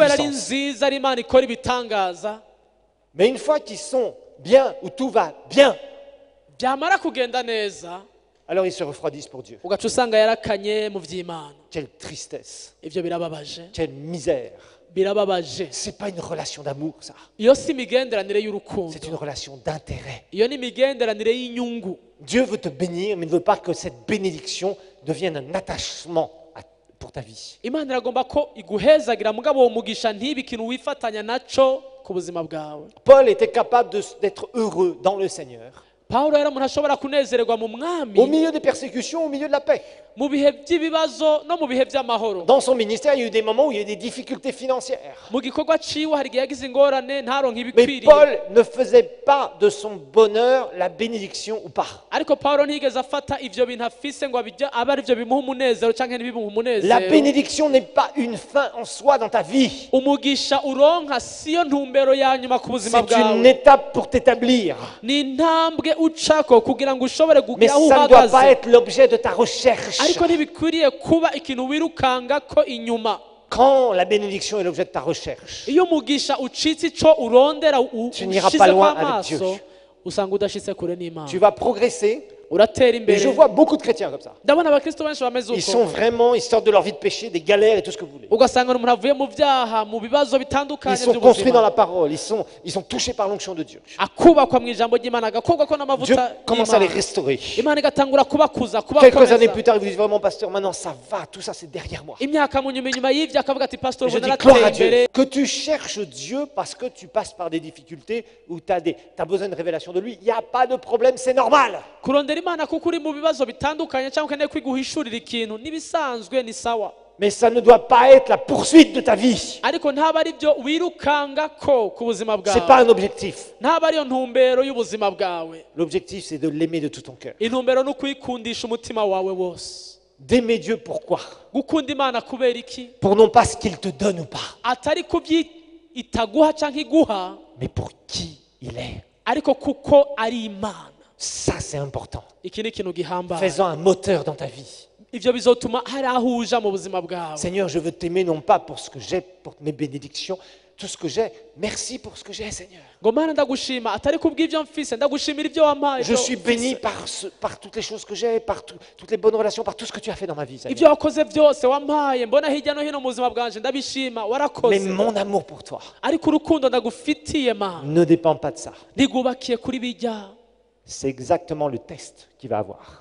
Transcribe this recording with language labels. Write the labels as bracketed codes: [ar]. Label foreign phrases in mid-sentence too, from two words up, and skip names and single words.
[rn] kubera ari [fr] puissance. [rn] nziza ari Imana ikora ibitangaza. [fr] Mais une fois qu'ils sont bien, où tout va bien, [rn] Byamara kugenda neza [fr] alors ils se refroidissent pour Dieu. [rn] ugaca usanga yarakanye mu by'Imana. [fr] Quelle tristesse, [rn] Ibyo birababaje, [fr] quelle misère. [rn] birababaje. [fr] C'est pas une relation d'amour, ça. [rn] Iyo si imigenderanire y'urukundo, [fr] C'est une relation d'intérêt. [rn] iyo ni imigenderanire y'inyungu. [fr] Dieu veut te bénir, mais il ne veut pas que cette bénédiction devienne un attachement pour ta vie. [rn] Imana iragomba ko iguhezagira mugabo uwo mugisha ntibe ikintu wifatanya naco ku buzima bwawe. [fr] Paul était capable d'être heureux dans le Seigneur, [rn] Pawulo yari umuntu ashobora kunezererwa mu [fr] au [rn] mwami [fr] milieu des persécutions, au milieu de la paix. [rn] mu bihe by'ibibazo no mu bihe by'amahoro. [fr] Dans son ministère, il y a eu des moments où il y a eu des difficultés financières. [rn] Mu gikorwa ciwe hari igihe yagize ingorane ntaronke [fr] Mais [rn] ibikwiriye, [fr] Paul ne faisait pas de son bonheur la bénédiction ou pas. [rn] ariko Pawulo ntiyigeze afata ivyo bintu afise ngo abe ari vyo bimuha umunezero canke ntibimuha [fr] La [rn] umunezero. [fr] bénédiction n'est pas une fin en soi dans ta vie. [rn] Umugisha uronka siyo ntumbero ya nyuma ku buzima [fr] C'est une [rn] bwawe, [fr] étape pour t'établir. [rn] ni intambwe ucako kugira ngo ushobore [fr] Mais [rn] kugira aho [fr] ça ne doit pas [rn] uhagaze, [fr] être l'objet de ta recherche. [rn] ariko ntibikwiriye kuba ikintu wirukanga ko inyuma. [fr] Quand la bénédiction est l'objet de ta recherche, [rn] Iyo umugisha ucitse ico urondera [fr] Tu n'iras pas [rn] ushizeko [fr] loin avec [rn] amaso [fr] Dieu. [rn] usanga udashitse kure n'Imana, [fr] tu vas progresser. [rn] uratera [fr] Et [rn] imbere. [fr] je vois beaucoup de chrétiens comme ça. [rn] Ndabona abakristo benshi bameze [fr] Ils [rn] uko, [fr] sont vraiment, ils sortent de leur vie de péché, des galères et tout ce que vous voulez. [rn] ugasanga umuntu avuye mu byaha mu bibazo [fr] Ils [rn] bitandukanye [fr] sont construits dans [rn] by'ubuzima, [fr] la parole, ils sont touchés par l'onction de Dieu. [rn] akubakwa mu ijambo ry'Imana, agakobwa ko [fr] Dieu [rn] n'amavuta [fr] commence à les [rn] y'Imana, [fr] restaurer. [rn] Imana igatangura kubakuza [fr] Quelques années plus [rn] kubakomeza. [fr] tard, ils vous disent vraiment, pasteur, maintenant ça va, tout ça c'est derrière moi. [rn] Imyaka mu nyuma y'ivyo akavuga ati pastor [fr] Je [rn] ubu [fr] dis gloire à [rn] narateye imbere. [fr] Dieu. Que tu cherches Dieu parce que tu passes par des difficultés ou tu as besoin de révélation de lui, il n'y a pas de problème, c'est normal. [rn] Kurondera Imana kuko uri mu bibazo bitandukanye cyangwa ukeneye kwiguhishurira ikintu nibisanzwe ni sawa, [fr] Mais ça ne doit pas être la poursuite de ta vie. [rn] ariko ntaba ari byo wirukanga ko ku buzima [fr] C'est pas [rn] bwawe, [fr] un objectif. [rn] ntaba ariyo ntumbero y'ubuzima bwawe. [fr] L'objectif, c'est de l'aimer de tout ton cœur. [rn] Intumbero ni ukwikundisha umutima wawe wose. [fr] D'aimer Dieu pourquoi? [rn] Gukunda Imana kubera iki? [fr] Pour non pas ce qu'il te donne ou pas, [rn] Atari kubyi itaguha cyangwa iguha, [fr] mais pour qui il est. [rn] ariko kuko ari Imana. [fr] Ça, c'est important. [rn] Iki ni ikintu gihambaye. [fr] Fais-en un moteur dans ta vie. [rn] Ivyo bizotuma hari aho uja mu buzima bwawe. [fr] Seigneur, je veux t'aimer non pas pour ce que j'ai, pour mes bénédictions, tout ce que j'ai, merci pour ce que j'ai, Seigneur. [rn] ngo mana ndagushima atari kubw'ibyo mfise ndagushimira ibyo wampaye [fr] Je suis béni par toutes les choses que j'ai, par toutes les bonnes relations, par tout ce que tu as fait dans ma vie, [rn] ibyo [fr] Seigneur. [rn] wakoze byose wampaye mbona hirya no hino mu buzima bwanje ndabishima [fr] Mais [rn] warakoze [fr] mon amour pour toi [rn] ariko urukundo ndagufitiye mana [fr] ne dépend pas de ça. [rn] ntigwubakiye kuri bijya. [fr] C'est exactement le test qu'il va avoir.